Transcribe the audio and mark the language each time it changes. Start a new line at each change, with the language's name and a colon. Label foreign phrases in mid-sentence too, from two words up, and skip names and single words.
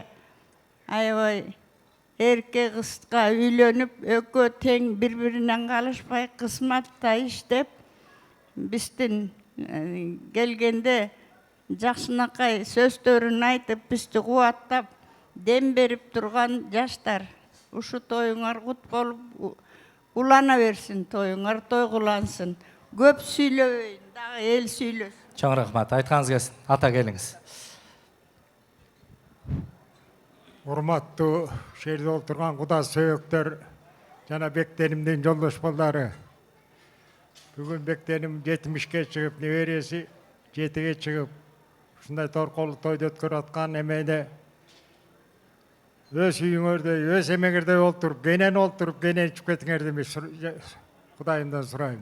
Kyrgyz: Аябай эрке кызга үйлөнүп, экөө тең бири-биринен калышпай кызматта иштеп, биздин келгенде жакшынакай сөздөрүн айтып, бизди кубаттап, дем берип турган жаштар. Ушу тоюңар кут болуп, улана берсин, тоюңар тойгулансын. Көп сүйлөбөйүн, дагы эл сүйлөсүн. Чоң рахмат.
Kazakh: Айтқаныңыз келсін. Ата келіңіз.
Kyrgyz: Урматтуу шерде олтурган куда сөөктөр жана Бектенимдин жолдош балдары. Бүгүн Бектеним 70-ке чыгып, небереси 7-ге чыгып, ушундай торколуу тойду өткөрүп аткан эмеде өз үйүңөрдөй, өз эмеңердей олтуруп, кенен ичип кетиңер деп Кудайымдан сурайм.